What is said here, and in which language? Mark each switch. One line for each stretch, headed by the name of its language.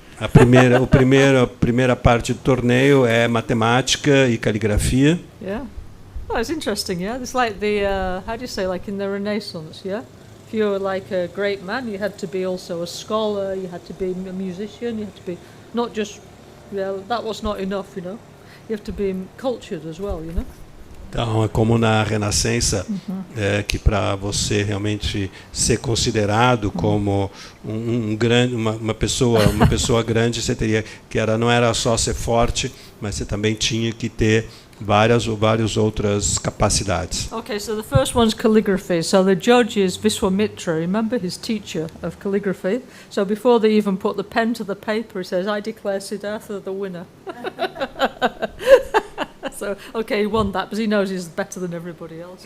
Portuguese: A primeira parte do torneio é matemática e caligrafia.
English: Yeah. Oh, it's interesting, yeah? It's like the, how do you say, like in the Renaissance, yeah? If you were like a great man, you had to be also a scholar, you had to be a musician, you had to be not just, that was not enough, you know? You have to be cultured as well, you know?
Portuguese: Então, é como na Renascença, que para você realmente ser considerado como uma pessoa grande, você teria não era só ser forte, mas você também tinha que ter várias outras capacidades.
English: Okay, so the first one's calligraphy. So the judge is Viswamitra, remember, his teacher of calligraphy. So before they even put the pen to the paper, he says, "I declare Siddhartha the winner." So, okay, he won that, but he knows he's better than everybody else.